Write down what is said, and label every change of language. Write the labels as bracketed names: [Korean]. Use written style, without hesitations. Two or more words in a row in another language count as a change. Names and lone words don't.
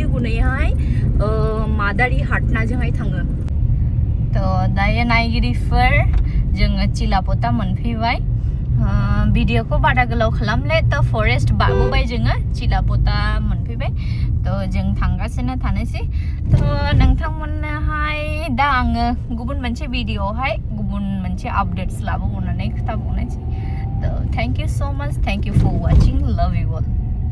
[Bodo] गुनैहाय मादारि हाटनाजोंहाय थाङो तो दायो नायगिरिफोर जोङो चिलापता मोनफैबाय भिडिअखौ बारा गोलाव खालामले तो फरेस्ट बारबोबाय जोङो चिलापता मोनफैबाय तो जों थांगासिनो थानोसै तो नोंथांमोननोहाय दा आङो गुबुन मोनसे भिडिअआवहाय गुबुन मोनसे आपडेट्स लाबोबावनानै खोथाबावनोसै तो [English] thank you so much thank you for watching love you all